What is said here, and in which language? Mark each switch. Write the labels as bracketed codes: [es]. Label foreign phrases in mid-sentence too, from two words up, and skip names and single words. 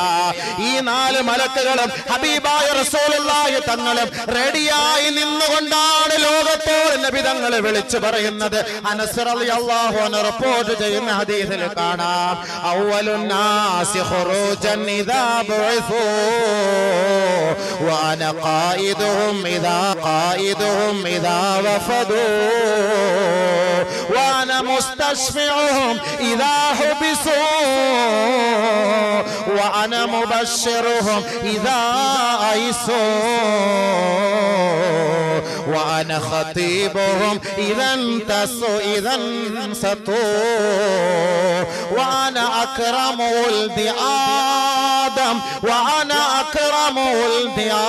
[ml] ഈ 4 മലക്കുകളും ഹബീബായ റസൂലുള്ളാഹി തങ്ങളും റെഡിയായി നിന്നുകൊണ്ടാണ് ലോകത്തോട് നബി തങ്ങൾ വിളിച്ചു പറയുന്നത്. [ar] അനസ് رضي الله عنه [ml] റിപ്പോർട്ട് ചെയ്യുന്ന ഹദീസിൽ കാണാം, [ar] أول الناس خروجا إذا بعثوا وأنا قائدهم إذا وفدوا وأنا مستشفعهم إذا حبسوا وأنا مبشرهم إذا أيسوا وأنا خطيبهم إذا انصتوا وأنا أكرم ولد آدم وأنا أكرم ولد